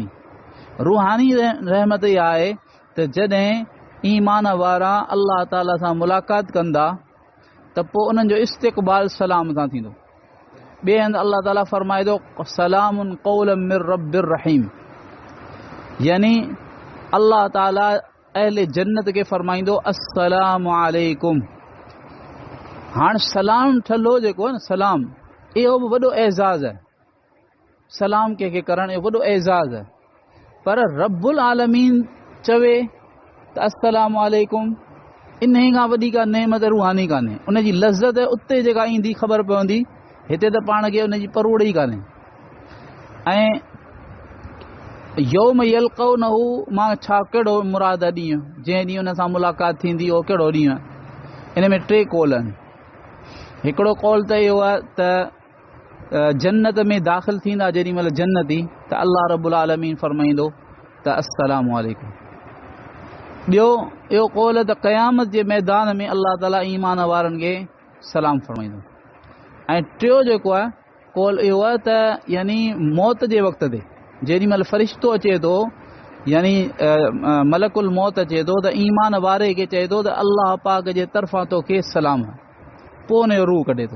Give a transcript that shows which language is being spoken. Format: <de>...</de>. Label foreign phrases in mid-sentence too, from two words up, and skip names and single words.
<sd>रूहानी रहमत इहा आहे त जॾहिं ईमान वारा अल्लाह ताला सां मुलाक़ात कंदा त पोइ उन्हनि जो इस्तिक़बाल सलाम सां थींदो। ॿिए हंधि अल्लाह ताला फरमाए थो</sd> <ar>سلام قولا من رب رحيم,</ar> <sd>यानी अल्लाह ताला अहले जन्नत खे फरमाईंदो</sd> <ar>السلام عليكم.</ar> <sd>हाणे सलाम ठलो जेको आहे न सलाम, इहो बि वॾो एज़ाज़ आहे। सलाम कंहिंखे करणु इहो वॾो एज़ाज़ आहे। पर रब्बुल आलमीन चवे त</sd> <ar>السلام عليكم,</ar> <sd>इन खां वॾी का नेमत रूहानी कान्हे। उनजी लज़्ज़त उते जेका ईंदी ख़बर पवंदी, हिते त पाण खे उनजी परोड़ ई कान्हे। ऐं</sd> <ar>يوم يلقونه</ar> <sd>मां छा कहिड़ो मुराद ॾींहुं जंहिं ॾींहुं उन सां मुलाक़ात थींदी उहो कहिड़ो ॾींहुं आहे? इन में टे कौल आहिनि। हिकिड़ो कौल त इहो आहे त जन्नत में दाख़िल थींदा जेॾी महिल जन्नती त अल्लाह रब्बुल आलमीन फरमाईंदो त</sd> <ar>السلام عليكم.</ar> <sd>ॿियो इहो कौल त क़यामत जे मैदान में अल्लाह ताला ईमान वारनि खे सलाम फरमाईंदो। ऐं टियों जेको आहे कौल इहो आहे त यानी मौत जे वक़्त ते जेॾी महिल फ़रिश्तो अचे थो, यानी</sd> <ar>ملك الموت</ar> <sd>अचे थो त ईमान वारे खे चए थो त अल्लाह पाक जे तरफ़ां तोखे सलाम आहे, पोइ उनजो रूह कढे थो।</sd>